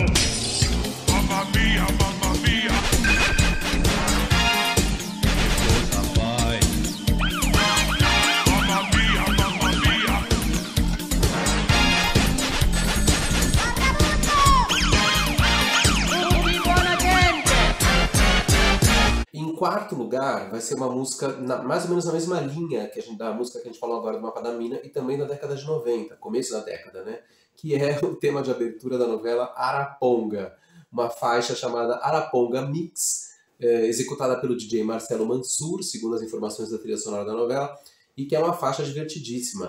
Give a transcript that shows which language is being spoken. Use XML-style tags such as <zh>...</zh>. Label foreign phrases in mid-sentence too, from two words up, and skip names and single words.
<it>Mamma mia, mamma mia! Che cosa fai? Mamma mia, mamma mia! Tutti buona gente!</it> <pt>Em quarto lugar, vai ser uma música mais ou menos na mesma linha da música que a gente falou agora do Mapa da Mina e também da década de 90, começo da década, né? Que é o tema de abertura da novela Araponga, uma faixa chamada Araponga Mix, executada pelo DJ Marcelo Mansur, segundo as informações da trilha sonora da novela, e que é uma faixa divertidíssima.</pt>